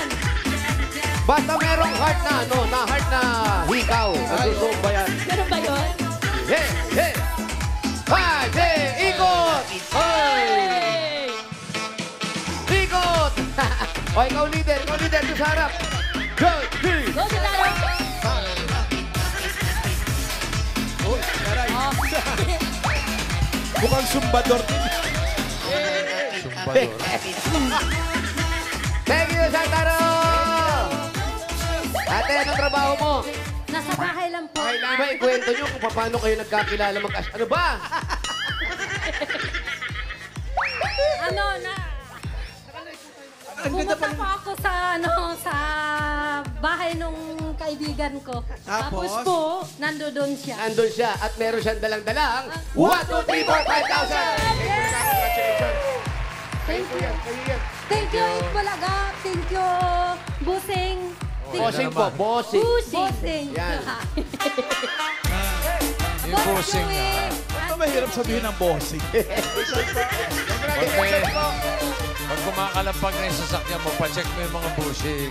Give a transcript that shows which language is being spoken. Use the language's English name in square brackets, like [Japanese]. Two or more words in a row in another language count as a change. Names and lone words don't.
[Filipino] Basta merong heart na, heart na hikaw. Nagsusumba yan. Ganun ba yun? [English] Hey, hey! 5, hey, ikot! Hoy! [Filipino] Ikot! O, ikaw leader doon sa harap. [English] Go, three! Go, [Filipino] si Taro. Uy, aray. Mukhang sumbador. Sumbador. [English] Thank you, Santaro! [Filipino] Ate, anong trabaho mo? Nasa bahay lang po. Di ba ikwento nyo kung paano kayo nagkakilala Ano ba? Pumunta po ako sa bahay nung kaibigan ko. Tapos po, nandoon siya. Nandun siya at meron siyang dalang-dalang 1, 2, 3, 4, 5,000! [English] Thank you. Thank you, Itbulaga. Thank you, Busing. [Filipino] Bossing po, bossing. Busing. Yan. Yung bossing. Ito mahirap sabihin ng bossing. Pag kumakalampag na yung sasakyan mo, pacheck mo yung mga bushing.